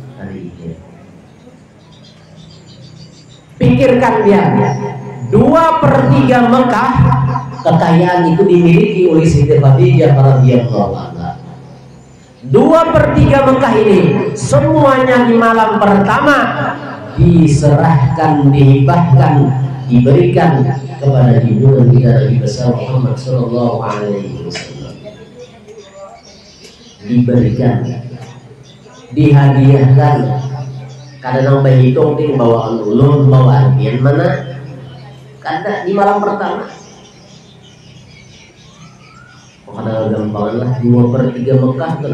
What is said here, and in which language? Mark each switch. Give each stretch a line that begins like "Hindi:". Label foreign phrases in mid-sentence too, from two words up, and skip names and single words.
Indonesian: Pikirkan dia, 2/3 Mekah kekayaan itu dimiliki oleh Siti Khadijah
Arabic: radhiyallahu anha.
Indonesian: 2/3 Mekah ini semuanya di malam pertama diserahkan, dihibahkan, diberikan kepada junjungan kita Nabi besar Muhammad
Arabic: sallallahu alaihi wasallam.
Indonesian: Diberikan, dihadiahkan.
Banjar: Kadang berhitung ting bawaan ulun, bawaan pian mana?
Indonesian: Kada di malam pertama.
Banjar: Kadang gampangan lah 2/3 Mekah tuh.